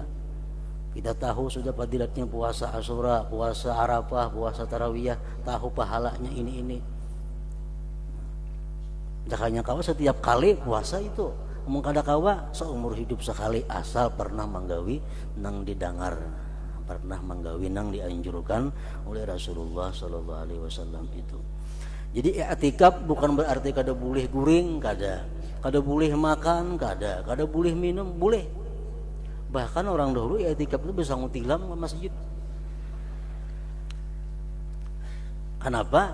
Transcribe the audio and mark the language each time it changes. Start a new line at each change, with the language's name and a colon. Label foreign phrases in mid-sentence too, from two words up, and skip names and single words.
Banjar: Kita tahu sudah fadilatnya puasa Asyura, puasa Arafah, puasa Tarawiyah, tahu pahalanya ini. Jakanya kawa setiap kali puasa itu, omong kada kawa seumur hidup sekali asal pernah manggawi nang didangar, pernah manggawi nang dianjurkan oleh Rasulullah
Arabic: صلى الله عليه وسلم
Banjar: itu. Jadi i'tikaf bukan berarti kada boleh guring, kada boleh makan, kada boleh minum, boleh. Bahkan orang dahulu i'tikaf itu bisa ngutilam ke masjid. Kenapa?